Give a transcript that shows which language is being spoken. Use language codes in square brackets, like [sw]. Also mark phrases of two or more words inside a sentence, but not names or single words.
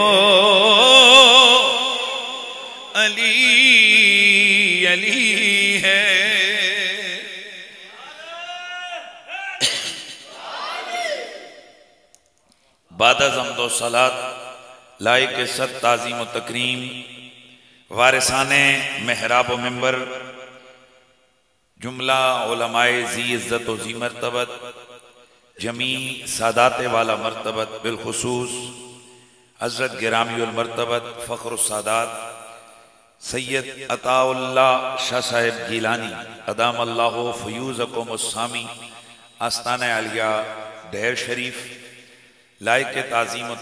[ur] علی علی ہے بعد از حمد و صلاۃ لائق صد تعظیم و تکریم وارثان محراب و منبر جملہ علماء ذی عزت و ذی مرتبت جمیع سادات والا مرتبت بالخصوص حضرت گرامی المرتبت فخر السادات سید عطا اللہ شاہ صاحب گیلانی [ar] ادام اللہ فیوزکم السامی [ur] آستانہ عالیہ ڈھیر شریف لائق تعظیم و